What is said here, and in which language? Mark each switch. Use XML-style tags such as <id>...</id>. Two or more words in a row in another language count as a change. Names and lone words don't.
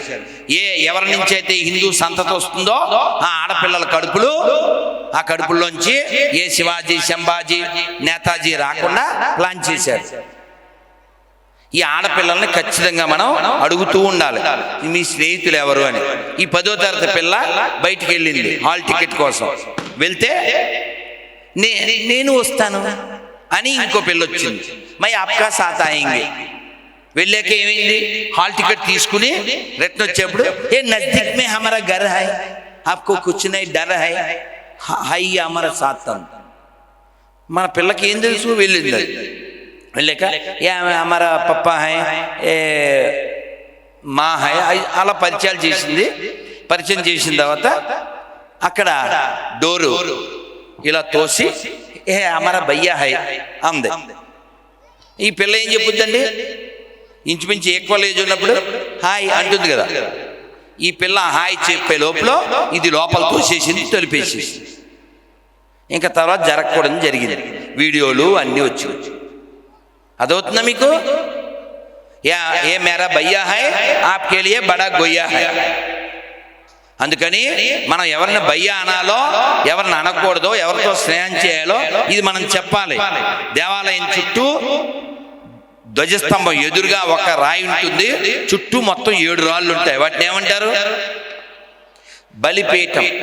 <te>ఎవరి నుంచి అయితే హిందూ సంతతి వస్తుందో ఆ ఆడపిల్లల కడుపులు, ఆ కడుపుల్లోంచి ఏ శివాజీ, శంభాజీ, నేతాజీ రాకుండా ప్లాన్ చేశారు. ఈ ఆడపిల్లల్ని ఖచ్చితంగా మనం అడుగుతూ ఉండాలి, మీ స్నేహితులు ఎవరు అని. ఈ 10వ తరగతి పిల్ల బయటికి వెళ్ళింది</te> <en>hall ticket</en> <te>కోసం. వెళ్తే నేను వస్తాను అని ఇంకో పిల్ల వచ్చింది,</te> <hi>मैं आपका साथ आयेंगे.</hi> <te>వెళ్ళాక ఏమైంది, హాల్ టికెట్ తీసుకుని రిటర్న్ వచ్చేప్పుడు</te> <hi>ये नज़दीक में हमारा घर है, आपको कुछ नहीं डर है, है हमारा साथ.</hi> <te>మన పిల్లకి ఏం తెలుసు, వెళ్ళింది. వెళ్ళాక</te> <hi>ये हमारा पप्पा है, ये मा है,</hi> <te>అలా పరిచయాలు చేసింది. పరిచయం చేసిన తర్వాత అక్కడ డోరు ఇలా తోసి</te> <hi>ये हमारा भैया है</hi> <te>అంది. ఈ పిల్ల ఏం చెప్పుద్దండి, ఇంచుమించు</te> <en>equal age</en> <te>ఉన్నప్పుడు హాయ్ అంటుంది కదా. ఈ పిల్ల హాయ్ చెప్పే లోపల ఇది లోపల తోసేసింది, తొలిపేసేసింది. ఇంకా తర్వాత జరగకూడదు జరిగింది, వీడియోలు అన్నీ వచ్చి. అదవుతుందా మీకు?</te> <hi>ये मेरा भैया है आपके लिए बड़ा गोय्या है.</hi> <te>అందుకని మనం ఎవరిని భయ్యా అనాలో, ఎవరిని అనకూడదో, ఎవరితో స్నేహం చేయాలో ఇది మనం చెప్పాలి. దేవాలయం చుట్టూ ధ్వజస్తంభం ఎదురుగా ఒక రాయి ఉంటుంది, చుట్టూ మొత్తం 7 రాళ్ళు ఉంటాయి. వాటిని ఏమంటారు? బలిపీఠం.</te>